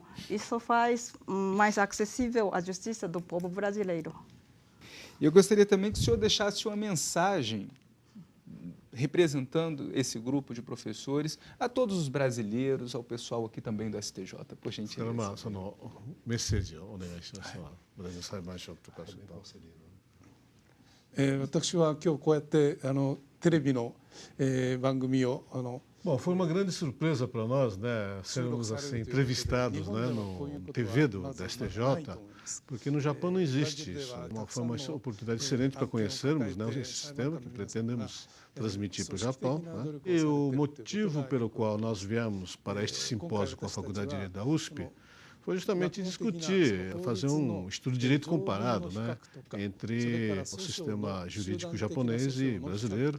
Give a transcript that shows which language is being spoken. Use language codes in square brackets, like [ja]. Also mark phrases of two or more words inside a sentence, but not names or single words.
[pt] Isso faz mais acessível a justiça do povo brasileiro. E eu gostaria também que o senhor deixasse uma mensagem representando esse grupo de professores a todos os brasileiros, ao pessoal aqui também do STJ, por gentileza. [ja] そのメッセージをお願いします。ブラジル裁判所とか私は今日こうやってテレビの番組を [pt] Bom, foi uma grande surpresa para nós, né, sermos assim entrevistados, né, no TV da STJ, porque no Japão não existe isso. Foi uma oportunidade excelente para conhecermos, né, esse sistema que pretendemos transmitir para o Japão, né? E o motivo pelo qual nós viemos para este simpósio com a Faculdade de Direito da USP foi justamente discutir, fazer um estudo de direito comparado, né, entre o sistema jurídico japonês e brasileiro.